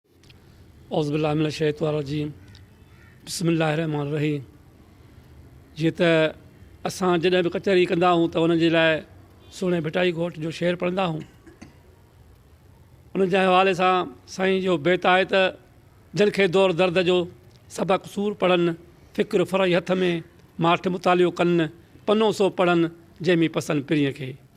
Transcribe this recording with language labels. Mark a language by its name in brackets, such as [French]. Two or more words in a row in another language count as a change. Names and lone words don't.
[Arabic] اعوذ باللہ من الشیطان الرجیم۔ بسم اللہ الرحمن الرحیم۔ [Sindhi] جيئن ته اسان جڏهن به ڪچهري ڪندا آهيون، ته ان جي لاءِ سهڻي ڀٽائي گهوٽ جو شعر پڙهندا آهيون۔ ان جي حوالي سان سائين جو بيت آهي ته، "جن کي دور درد جو سبق سور پڙهن، فڪر فري هٿ ۾، ماٺ مطالعو ڪن، پنو سو پڙهن، جنهن ۾ پسند پريءَ کي۔"